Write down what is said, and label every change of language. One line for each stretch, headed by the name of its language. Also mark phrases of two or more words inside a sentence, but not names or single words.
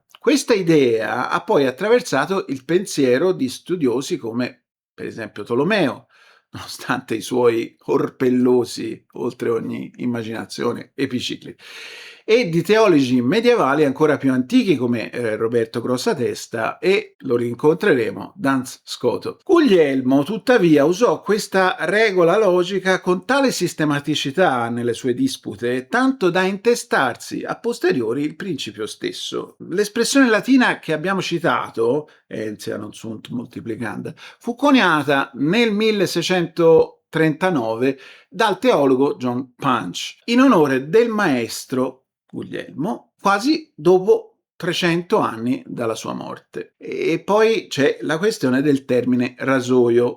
Italian: Questa idea ha poi attraversato il pensiero di studiosi come per esempio Tolomeo, nonostante i suoi orpellosi, oltre ogni immaginazione, epicicli, e di teologi medievali ancora più antichi come Roberto Grossatesta e, lo rincontreremo, Duns Scoto. Guglielmo, tuttavia, usò questa regola logica con tale sistematicità nelle sue dispute, tanto da intestarsi a posteriori il principio stesso. L'espressione latina che abbiamo citato,
Latin: entia non sunt multiplicanda,
Italian: fu coniata nel 1639 dal teologo John Punch in onore del maestro Guglielmo, quasi dopo 300 anni dalla sua morte. E poi c'è la questione del termine rasoio.